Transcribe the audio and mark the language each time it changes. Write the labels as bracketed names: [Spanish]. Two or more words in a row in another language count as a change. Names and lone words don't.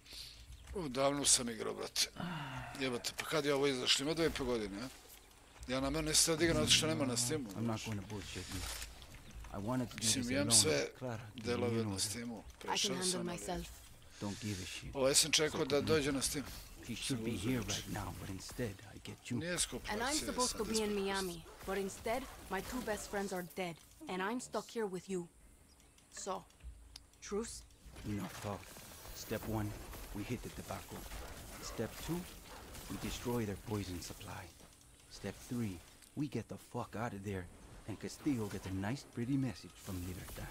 [Serbian] Davno sam igrao, brate. Jebate, pa kad je ovo izašlo? Ima 2,5 godine, a? Ja na mene ste odigrao, zato što nema na Steamu. [English] I'm not going to bullshit you. I wanted to do this [Serbian] Mislim, imam [English] alone. [Serbian] sve Clara, delove na Steamu. Prešao sam, ali... [English] Don't give a shit. [Serbian] Ovo sam čekao da dođe na Steam. [English] He should be here right now, but instead I get you. [Serbian] Nije skup [English] And I'm supposed to be in Miami, but instead, my 2 best friends are dead, and I'm stuck here with you. So, truce? Enough talk. Step 1, we hit the tobacco. Step 2, we destroy their poison supply. Step 3, we get the fuck out of there, and Castillo gets a nice pretty message from Libertad.